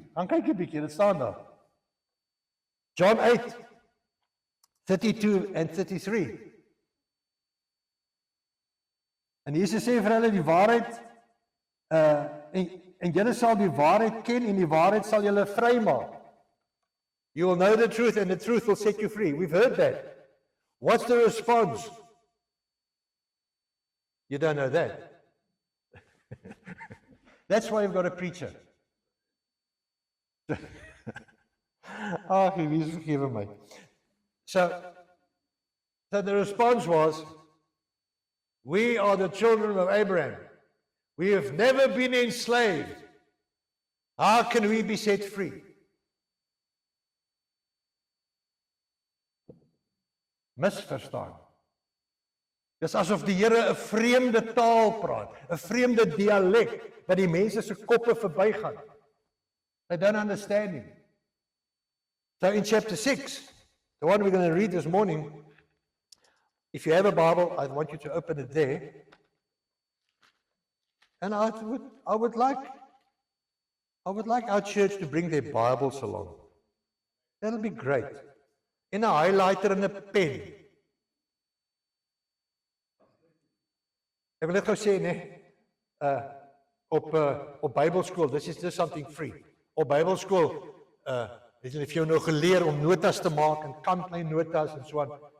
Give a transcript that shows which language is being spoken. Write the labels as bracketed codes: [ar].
[af] Gaan kyk 'n bietjie, dit staan daar. John 8, 32 and 33. En Jesus sê vir hulle die waarheid, en julle sal die waarheid ken en die waarheid sal julle vrymaak. [en] You will know the truth and the truth will set you free. We've heard that. What's the response? You don't know that. That's why you've got a preacher. He's forgiven me. So the response was, we are the children of Abraham. We have never been enslaved. How can we be set free? [af] Misverstaan. Dis asof die Here 'n vreemde taal praat, 'n vreemde dialek wat die mense se koppe verbygaan. [en] They don't understand him. So in chapter 6, the one we're going to read this morning, if you have a Bible, I want you to open it there. And I would like our church to bring their Bibles along. That'll be great. [af] In 'n highlighter en 'n pen. Ek wil net gou sê op Bybelskool, [en] this is just something free. [af] Op Bybelskool, het hulle vir jou nou geleer om notas te maak en kantlyn notas en so aan.